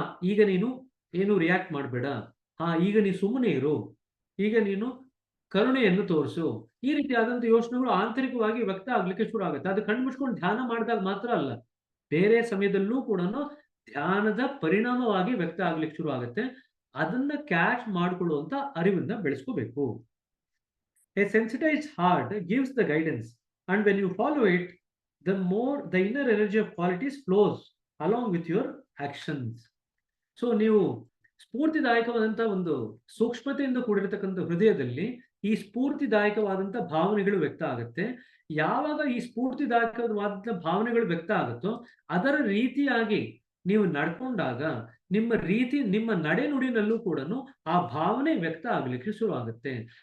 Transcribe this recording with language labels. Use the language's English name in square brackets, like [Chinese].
[Kannada] ಈಗ ನೀನು ಏನು ರಿಯಾಕ್ಟ್ ಮಾಡಬೇಡ, ಈಗ ನೀನು ಸುಮ್ಮನೆ ಇರು, ಈಗ ನೀನು ಕರುಣೆಯನ್ನು ತೋರಿಸು, ಈ ರೀತಿಯಾದಂಥ ಯೋಚನೆಗಳು ಆಂತರಿಕವಾಗಿ ವ್ಯಕ್ತ ಆಗ್ಲಿಕ್ಕೆ ಶುರು ಆಗುತ್ತೆ. ಅದು ಕಣ್ಮುಚ್ಕೊಂಡು ಧ್ಯಾನ ಮಾಡಿದಾಗ ಮಾತ್ರ ಅಲ್ಲ, ಬೇರೆ ಸಮಯದಲ್ಲೂ ಕೂಡ ಧ್ಯಾನದ ಪರಿಣಾಮವಾಗಿ ವ್ಯಕ್ತ ಆಗ್ಲಿಕ್ಕೆ ಶುರು ಆಗುತ್ತೆ. ಅದನ್ನ ಕ್ಯಾಚ್ ಮಾಡ್ಕೊಳ್ಳುವಂತ ಅರಿವನ್ನ ಬೆಳೆಸ್ಕೋಬೇಕು. [English] A sensitized heart gives the guidance, and when you follow it, the more the inner energy of qualities flows along with your actions. [Kannada] So ನೀವು ಸ್ಫೂರ್ತಿದಾಯಕವಾದಂತ ಒಂದು ಸೂಕ್ಷ್ಮತೆಯಿಂದ ಕೂಡಿರತಕ್ಕಂಥ ಹೃದಯದಲ್ಲಿ ಈ ಸ್ಫೂರ್ತಿದಾಯಕವಾದಂತ ಭಾವನೆಗಳು ವ್ಯಕ್ತ ಆಗುತ್ತೆ. ಯಾವಾಗ ಈ ಸ್ಫೂರ್ತಿದಾಯಕವಾದ ಭಾವನೆಗಳು ವ್ಯಕ್ತ ಆಗುತ್ತೋ ಅದರ ರೀತಿಯಾಗಿ ನೀವು ನಡ್ಕೊಂಡಾಗ ನಿಮ್ಮ ರೀತಿ, ನಿಮ್ಮ ನಡೆ ನುಡಿನಲ್ಲೂ ಕೂಡ ಆ ಭಾವನೆ ವ್ಯಕ್ತ ಆಗ್ಲಿಕ್ಕೆ ಶುರು ಆಗುತ್ತೆ.